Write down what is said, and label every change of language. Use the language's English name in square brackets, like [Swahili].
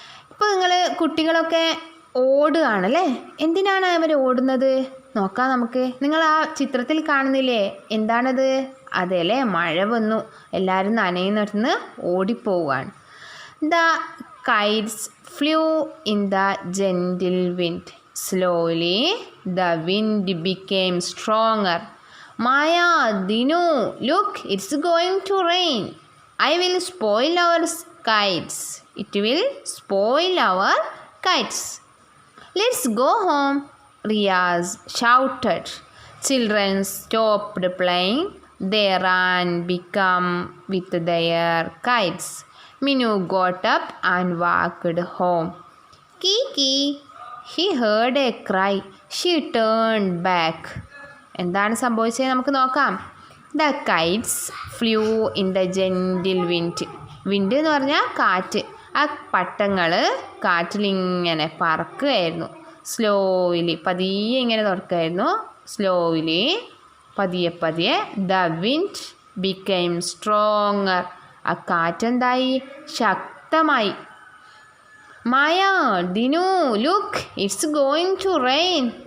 [Malayalam] ഇപ്പോൾ നിങ്ങൾ കുട്ടികളൊക്കെ ഓടുകയാണല്ലേ. എന്തിനാണ് അവർ ഓടുന്നത് നോക്കാം നമുക്ക്. നിങ്ങൾ ആ ചിത്രത്തിൽ കാണുന്നില്ലേ, എന്താണത്? അതല്ലേ, മഴ വന്നു, എല്ലാവരും നനയുന്നിടത്തുനിന്ന് ഓടിപ്പോവുകയാണ്. [English] The kites flew in the gentle wind. Slowly the wind became stronger. Maya, Dinu, look, it's going to rain. I will spoil our kites. It will spoil our kites. Let's go home. Riaz shouted. Children stopped playing. They ran become with their kites. Minu got up and walked home. Kiki, he heard a cry. She turned back. [Malayalam] എന്താണ് സംഭവിച്ചത് നമുക്ക് നോക്കാം. [English] The kites flew in the gentle wind. [Malayalam] Wind എന്ന് പറഞ്ഞാൽ കാറ്റ്. ആ പട്ടങ്ങൾ കാറ്റിലിങ്ങനെ പറക്കുകയായിരുന്നു. സ്ലോയിലി പതിയെ ഇങ്ങനെ തുറക്കുകയായിരുന്നു. സ്ലോയിലി പതിയെ പതിയെ [English] The wind became stronger. [Malayalam] ആ കാറ്റെന്തായി? ശക്തമായി. [English] Maya, Dinu, look, it's going to rain.